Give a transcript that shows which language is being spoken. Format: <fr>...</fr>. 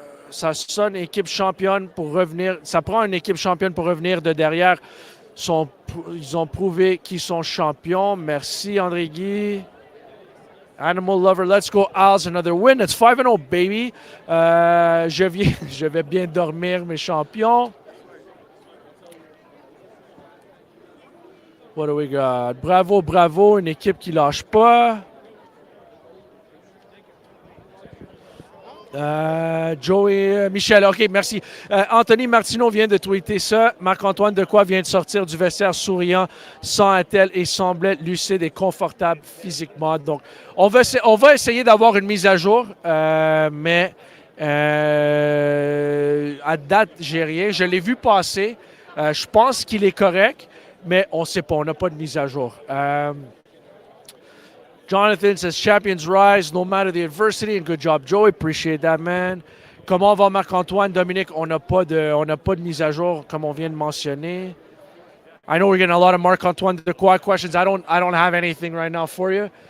<fr>Ça sonne équipe championne pour revenir. Ça prend une équipe championne pour revenir de derrière. Ils ont prouvé qu'ils sont champions. Merci, André Guy.</fr> <en>Animal Lover, let's go, Als, another win. It's 5-0, baby.</en> <fr>Je vais bien dormir, mes champions.</fr> <en>What do we got?</en> <fr>Bravo, bravo, une équipe qui lâche pas. Joey, Michel, OK, merci. Anthony Martineau vient de tweeter ça. Marc-Antoine Dequoy vient de sortir du vestiaire souriant, sans attelle et semblait lucide et confortable physiquement. Donc, on va essayer d'avoir une mise à jour, mais à date, j'ai rien. Je l'ai vu passer. Je pense qu'il est correct, mais on ne sait pas. On n'a pas de mise à jour.</fr> <en>Jonathan says, champions rise no matter the adversity, and good job, Joey. Appreciate that, man.</en> <fr>Comment va Marc-Antoine? Dominique, on n'a pas de mise à jour, comme on vient de mentionner.</fr> <en>I know we're getting a lot of Marc-Antoine Dequoy questions. I don't have anything right now for you.</en>